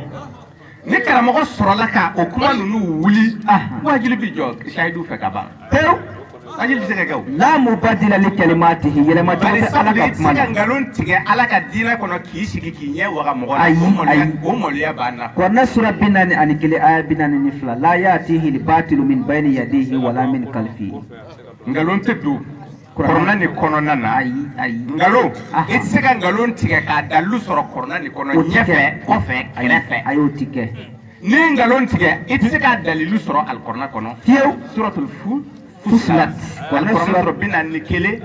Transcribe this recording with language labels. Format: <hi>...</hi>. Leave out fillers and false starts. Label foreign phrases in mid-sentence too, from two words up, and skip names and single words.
<bm>ni karamɔgɔ sɔrɔla ka o kuma ninnu wuli wajibi bɛ jɔ sayidu fɛ ka ban pewu wajibi bɛ se ka kɛ o</bm> <ar>لا مبدل لكلماته</ar> <bm>yɛlɛma cogo tɛ ala ka kuma na i tɛ se ka na nkalon tigɛ ala ka diinɛ kɔnɔ k'i sigi k'i ɲɛ waga mɔgɔ la o maloya b'an na kuranɛ sura 41 aya 42</bm> <ar>لا يأتيه الباطل من بين يديه ولا من خلفه</ar> <bm>nkalon tɛ don kɔrɔna ni kɔnɔna na ayi nkalon i tɛ se ka nkalon tigɛ k'a dalilu sɔrɔ kɔrɔna ni kɔnɔ ɲɛfɛ kɔfɛ kɛrɛfɛ a y'o ti kɛ ni nkalon tigɛ i tɛ se k'a dalilu sɔrɔ alikɔrɔna kɔnɔ fiyewu suratul Fusilat alikɔrɔna sɔrɔ 41</bm>